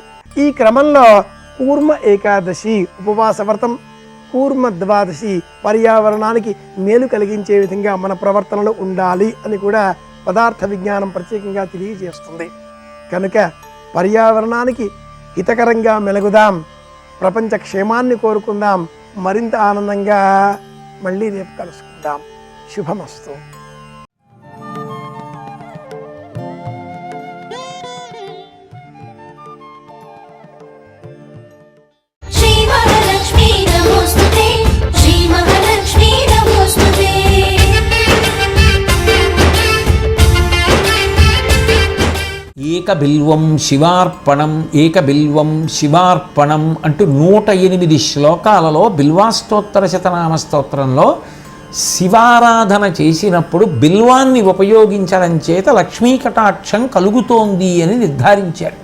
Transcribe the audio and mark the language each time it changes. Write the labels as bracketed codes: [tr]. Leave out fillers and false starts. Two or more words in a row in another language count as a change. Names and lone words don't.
[te] ఈ క్రమంలో కూర్మ ఏకాదశి ఉపవాస వ్రతం, కూర్మ ద్వాదశి పర్యావరణానికి మేలు కలిగించే విధంగా మన ప్రవర్తనలో ఉండాలి అని కూడా పదార్థ విజ్ఞానం ప్రత్యేకంగా తెలియజేస్తుంది. కనుక పర్యావరణానికి హితకరంగా మెలుగుదాం, ప్రపంచ క్షేమాన్ని కోరుకుందాం. మరింత ఆనందంగా మళ్ళీ రేపు కలుసుకుందాం. శుభమస్తు. [sa] श्री महालक्ष्मी नमोस्तुते, श्री महालक्ष्मी नमोस्तुते। [te] ఏకబిల్వం శివార్పణం ఏకబిల్వం శివార్పణం అంటూ 108 శ్లోకాలలో బిల్వాష్టోత్తర శతనామ స్తోత్రంలో శివారాధన చేసినప్పుడు బిల్వాన్ని ఉపయోగించడం చేత లక్ష్మీ కటాక్షం కలుగుతోంది అని నిర్ధారించాడు.